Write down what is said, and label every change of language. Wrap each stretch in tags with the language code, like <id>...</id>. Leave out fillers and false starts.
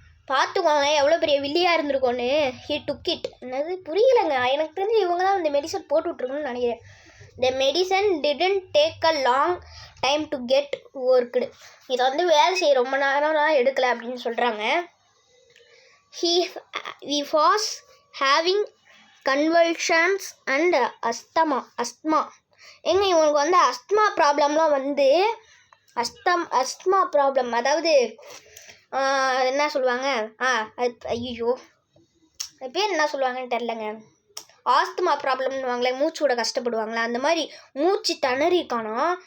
<ta>பார்த்துக்கோங்க எவ்வளோ பெரிய வில்லியாக இருந்திருக்கோன்னு.</ta> <en>He took it.</en> <ta>என்னது புரியலைங்க. எனக்கு தெரிஞ்சு இவங்க தான் இந்த மெடிசன் போட்டு விட்ருக்கணும்னு நினைக்கிறேன்.</ta> <en>The medicine didn't take a long time to get worked.</en> <ta>இதை வந்து வேலை செய்ய ரொம்ப நேரம்லாம் எடுக்கலை அப்படின்னு சொல்கிறாங்க.</ta> <en>He was having convulsions and asthma.</en> <ta>இவனுக்கு வந்து அஸ்த்மா ப்ராப்ளம்லாம் வந்து அஸ்த்மா ப்ராப்ளம், அதாவது என்ன சொல்லுவாங்க, ஐயோ அது பேர் என்ன சொல்லுவாங்கன்னு தெரிலங்க. ஆஸ்துமா ப்ராப்ளம்னுவாங்களே, மூச்சு விட கஷ்டப்படுவாங்களா, அந்த மாதிரி மூச்சு திணறிக்கானா.</ta>